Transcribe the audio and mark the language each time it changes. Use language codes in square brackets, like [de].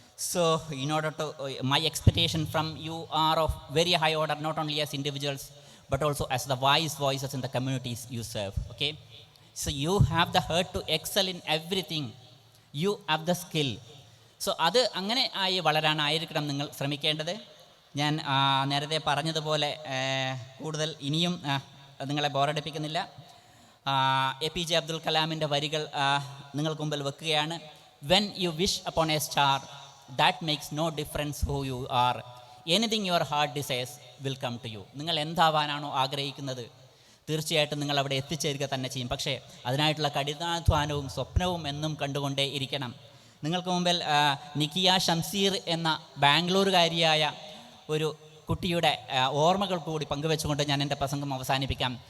[en] So in order to my expectation from you are of very high order, not only as individuals but also as the wise voices in the communities you serve. Okay, so you have the heart to excel in everything, you have the skill. [ml] So അത് അങ്ങനെ ആയി വളരാനായിരിക്കണം നിങ്ങൾ ശ്രമിക്കേണ്ടത്. ഞാൻ നേരത്തെ പറഞ്ഞതുപോലെ കൂടുതൽ ഇനിയും നിങ്ങളെ ബോറടിപ്പിക്കുന്നില്ല. APJ അബ്ദുൽ കലാമിൻ്റെ വരികൾ നിങ്ങൾക്ക് മുമ്പിൽ വെക്കുകയാണ്. [en] When you wish upon a star, that makes no difference who you are. Anything your heart desires will come to you. [ml] നിങ്ങൾ എന്താവാനാണോ ആഗ്രഹിക്കുന്നത് തീർച്ചയായിട്ടും നിങ്ങൾ അവിടെ എത്തിച്ചേരുക തന്നെ ചെയ്യും. പക്ഷേ അതിനായിട്ടുള്ള കഠിനാധ്വാനവും സ്വപ്നവും എന്നും കണ്ടുകൊണ്ടേ ഇരിക്കണം. നിങ്ങൾക്ക് മുമ്പിൽ നിക്കിയ ഷംസീർ എന്ന ബാംഗ്ലൂരുകാരിയായ ഒരു കുട്ടിയുടെ ഓർമ്മകൾ കൂടി പങ്കുവെച്ചുകൊണ്ട് ഞാൻ എൻ്റെ പ്രസംഗം അവസാനിപ്പിക്കാം.